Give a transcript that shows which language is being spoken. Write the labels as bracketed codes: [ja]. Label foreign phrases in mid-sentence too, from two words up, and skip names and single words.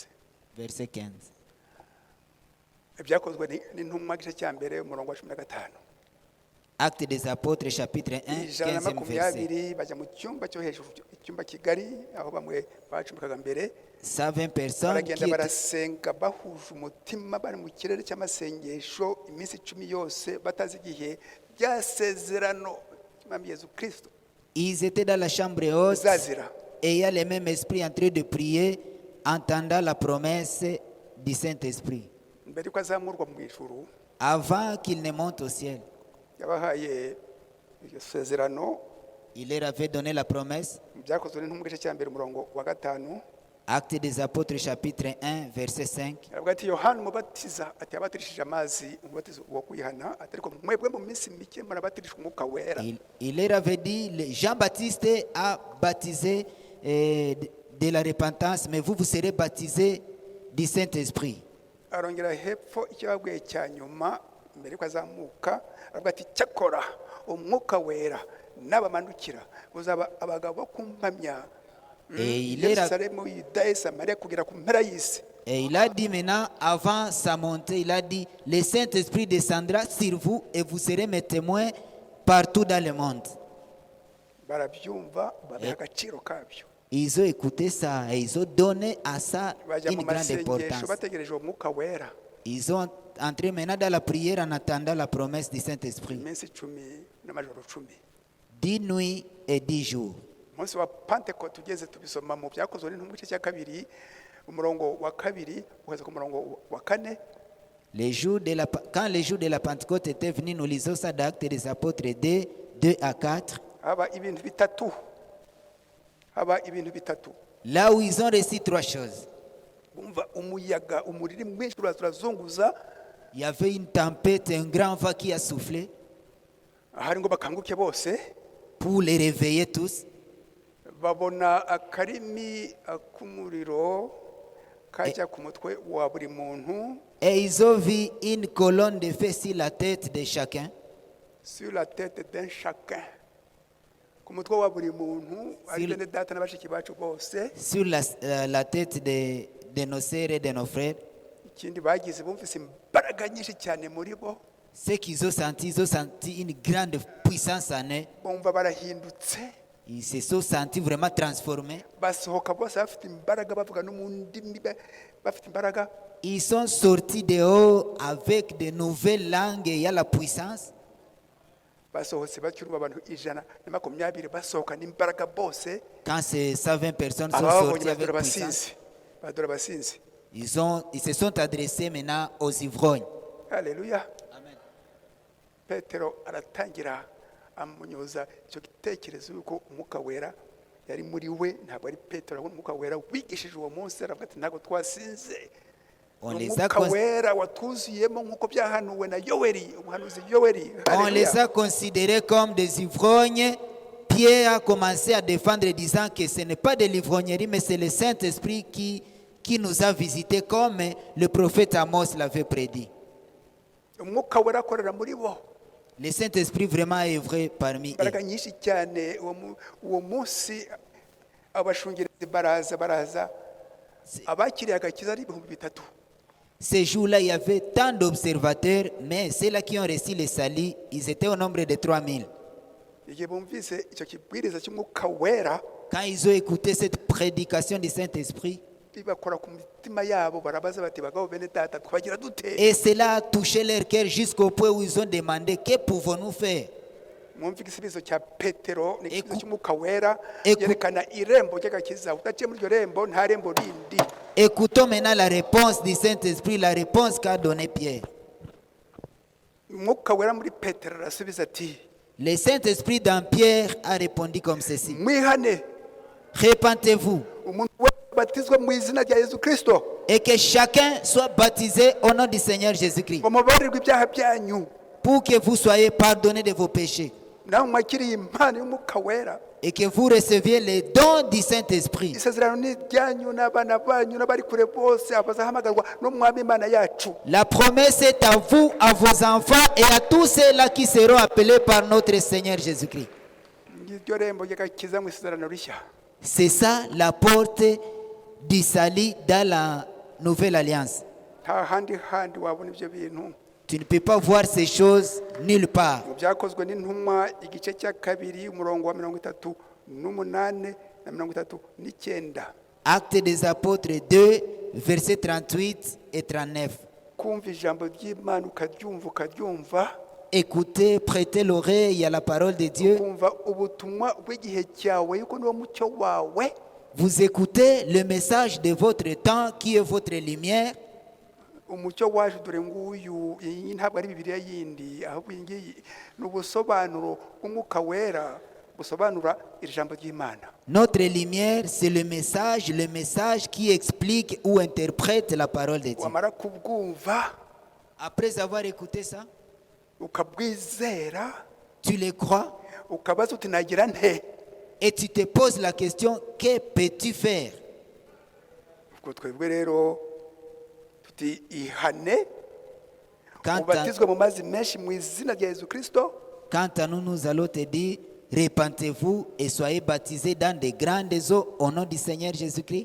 [fr] Verset 15. Actes des Apôtres chapitre 1 15e verset. 120 personnes qui [rw] barasenga bahuje umutima bari mu kirere cy'amasengesho iminsi 10 yose batazi igihe ryasezerano cy'Umwami Yesu Kristo. [fr] Ils étaient dans la chambre haute [rw] bizazira. [fr] et il y a le même esprit en train de prier, entendant la promesse du Saint-Esprit. [rw] Mbere yuko azamurwa mu ijuru [fr] Avant qu'il ne monte au ciel, [rw] yabahaye iryo sezerano [fr] il leur avait donné la promesse. [rw] mu byakozwe n'intumwa igice cya mbere umurongo wa 5. [fr] Actes des Apôtres chapitre 1 verset 5. [rw] aravuga ati yohana umubatiza ati yabatirishije amazi umubatizo wo kwihana ati ariko mwebwe mu minsi mike murabatirishwa umwuka wera. [fr] Il leur avait dit, Jean-Baptiste a baptisé de la repentance, mais vous serez baptisés du Saint-Esprit. [rw] Arongera hepfo icyo yabwiye cya nyuma mbere yuko azamuka aravuga ati cyakora umwuka wera n'abamanukira uzaba abagabo bo kumpamya Yerusalemu, Yuda, Samaria kugera ku mpera y'isi. [fr] Et il a dit maintenant, avant sa montée, il a dit, le Saint-Esprit descendra sur vous et vous serez mes témoins partout dans le monde. [rw] Barabyumva babiha agaciro kabyo. [fr] Ils ont écouté ça et ils ont donné à ça [rw] Bajya [fr] une [rw] mu [fr] grande [rw] masengesho [fr] importance. [rw] bategereje uwo mwuka wera [fr] Ils ont entré maintenant dans la prière en attendant la promesse du Saint-Esprit. [rw] iminsi 10 n'amajoro 10. [fr] 10 nuits et 10 jours. [rw] Umunsi wa Pentecote tugeze tubisoma mu byakozwe n'intumwa igice cya 2 umurongo wa 2 ugeze ku murongo wa 4. [fr] Quand les jours de la Pentecôte étaient venus, nous lisons ça d'Actes des Apôtres 2 à 4. [rw] Haba ibintu bitatu. [fr] Là où ils ont reçu 3 choses. [rw] Bumva umuyaga umuriri mwinshi urazunguza. [fr] Il y avait une tempête, un grand vent qui a soufflé [rw] Hari ngo bakanguke bose. [fr] pour les réveiller tous. [rw] Babona akarimi k'umuriro kajya ku mutwe wa buri muntu. [fr] Et ils ont vu une colonne de feu sur la tête de chacun. Sur la tête d'un chacun. [rw] Ku mutwe wa buri muntu ari bene data n'abashiki bacu bose. [fr] Sur la tête de nos sœurs et de nos frères. [rw] Ikindi bagize bumvise imbaraga nyinshi cyane muri bo. [fr] Ce qu'ils ont senti une grande puissance en eux. [rw] Bumva barahindutse. [fr] Ils se sont sentis vraiment transformés. [rw] Basohoka bose bafite imbaraga bavuga no mu ndimi bafite imbaraga. [fr] Ils sont sortis dehors avec de nouvelles langues et il y a la puissance. [rw] Basohotse bacyurwa abantu 120 basohoka n'imbaraga bose. [fr] Quand ces 120 personnes sont sorties avec puissance, [rw] badora basinzi. [fr] ils se sont adressés maintenant aux ivrognes. Alléluia. Amen. [rw] Petero aratangira amunyoza icyo gitekerezo yuko umwuka wera yari muri we, ntabwo ari Petero ahubwo umwuka wera wigishije uwo munsi. Aravuga ati ntabwo twasinze. Umwuka wera watuzuyemo nk'uko byahanuwe na Yoweri, umuhanuzi Yoweri. [fr] On les a considérés comme des ivrognes. Pierre a commencé à défendre disant que ce n'est pas de l'ivrognerie, mais c'est le Saint-Esprit qui nous a visités comme le prophète Amos l'avait prédit. [rw] Umwuka wera akorera muri bo. [fr] Le Saint-Esprit vraiment est vrai parmi eux. [rw] Imbaraga nyinshi cyane uwo munsi abashungerezi baraza abakiriye agakiza ari 3,000. [fr] Ces jours-là, il y avait tant d'observateurs, mais ceux-là qui ont reçu le salut, ils étaient au nombre de 3000. [rw] Igihe bumvise icyo kibwiriza cy'umwuka wera, [fr] Quand ils ont écouté cette prédication du Saint-Esprit, [rw] bakora ku mitima yabo barabaza bati bagabo bene data twagira dute. [fr] et cela a touché leur cœur jusqu'au point où ils ont demandé, que pouvons-nous faire? [rw] Mwumva igisubizo cya Petero n'igisubizo cy'umwuka wera yerekana irembo ry'agakiza. Utaciye muri iryo rembo nta rembo rindi. [fr] Écoutons maintenant la réponse du Saint-Esprit, la réponse qu'a donnée Pierre. [rw] Umwuka wera muri Petero arasubiza ati, [fr] Le Saint-Esprit dans Pierre a répondu comme ceci. [rw] mwihane [fr] Repentez-vous [rw] umuntu wese batizwa mu izina rya Yesu Kristo [fr] et que chacun soit baptisé au nom du Seigneur Jésus-Christ [rw] ngo mubabarirwe ibyaha byanyu, [fr] pour que vous soyez pardonnés de vos péchés [rw] nawe mwakiriye impano y'umwuka wera. [fr] et que vous receviez les dons du Saint-Esprit. [rw] Isezerano ni ryanyu n'abana banyu n'abari kure bose abazahamagarwa n'umwami Imana yacu. [fr] La promesse est à vous, à vos enfants et à tous ceux-là qui seront appelés par notre Seigneur Jésus-Christ. [rw] Iryo rembo ry'agakiza mu isezerano rishya. [fr] C'est ça la porte du salut dans la nouvelle alliance. [rw] Nta handi wabona ibyo bintu. [fr] Tu ne peux pas voir ces choses nulle part. [rw] Mu byakozwe n'intumwa igice cya 2 umurongo wa 38 na 39. [fr] Actes des Apôtres 2, versets 38 et 39. [rw] Kumva ijambo ry'Imana ukaryumva [fr] écouter, prêter l'oreille à la parole de Dieu. [rw] ukumva ubutumwa bw'igihe cyawe yuko niwo mucyo wawe. [fr] Vous écoutez le message de votre temps qui est votre lumière. [rw] Umucyo waje dore nguyu, iyi ntabwo ari Bibiliya yindi, ahubwo iyi ngiyi ni ubusobanuro bw'Umwuka Wera busobanura iri jambo ry'Imana. [fr] Notre lumière, c'est le message qui explique ou interprète la parole de Dieu. [rw] Wamara kubwumva, [fr] Après avoir écouté ça, [rw] ukabwizera, [fr] tu le crois [rw] ukabaza uti nagira nte? [fr] et tu te poses la question, que peux-tu faire? [rw] Ubwo twebwe rero tuti ihane, [fr] Quant [rw] ubatizwe mu mazi menshi mu izina rya Yesu Kristo. [fr] à nous, nous allons te dire, repentez-vous et soyez baptisés dans de grandes eaux au nom du Seigneur Jésus-Christ.